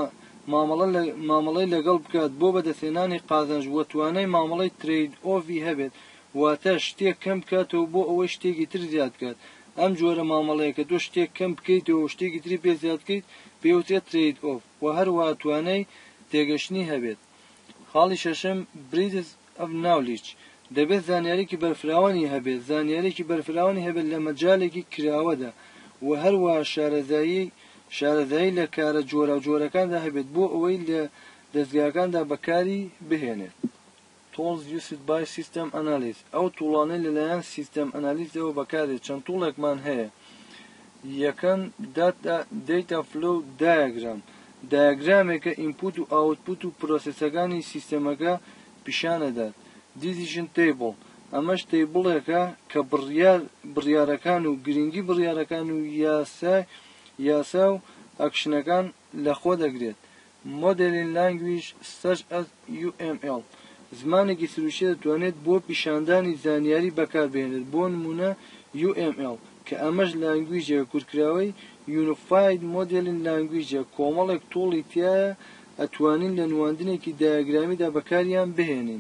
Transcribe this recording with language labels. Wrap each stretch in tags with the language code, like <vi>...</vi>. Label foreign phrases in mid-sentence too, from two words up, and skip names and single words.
<ckb>مامەڵەی لەگەڵ بکات بۆ بەدەستهێنانی قازانج و توانای مامەڵەی</ckb> <en>trade off</en> <ckb>هەبێت واتە شتێک کەم بکاتەوە بۆ ئەوەی شتێکی تر زیاد بکات ئەم جۆرە مامەڵەیە کە تۆ شتێک کەم بکەیتەوە شتێکی تری پێ زیاد بکەیت پێوترێت</ckb> <en>trade off</en> <ckb>و هەروەها توانای تێگەشتنی هەبێت. خاڵی شەشەم</ckb> <en>breadth of knowledge</en> <ckb>دەبێت زانیاریکی بەرفراوانی هەبێت زانیاریکی بەرفراوانی هەبێت لە مەجالێکی کراوەدا و هەروەها شارەزایی لە کارە جۆرەکاندا هەبێت بۆ ئەوەی لە دەستگاکاندا بەکاری بهێنێت.</ckb> <en>Tools used by system analyst</en> <ckb>ئەو توڵانەی لەلایەن</ckb> <en>system analyze</en> <ckb>بەکارێت چەند توڵێکمان هەیە. یەکەم</ckb> <en>data flow diagram</en> <ckb>دایاگرامێکە ئینپوت و ئاوتپوت و پرۆسسەکانی سیستەمەکە پیشانەدات.</ckb> <en>decision table</en> <ckb>ئەمەش تەیبڵێکە کە بڕیارەکان و گرنگی بڕیارەکان و یاسا و ئەکشنەکان لەخۆ دەگرێت.</ckb> <en>modeling language such as UML</en> <ckb>زمانێکی سروشتە دەتوانێت بۆ پیشاندانی زانیاری بەکاربهێنێت بۆ نمونە UML کە ئەمەش لانگویجە کورتکراوەی</ckb> <en>Unified Modeling Language</en> <ckb>کۆمەڵێک توڵی تایە ئەتوانین لە نواندنێکی دایاگرامیدا بەکاریان بهێنین.</ckb>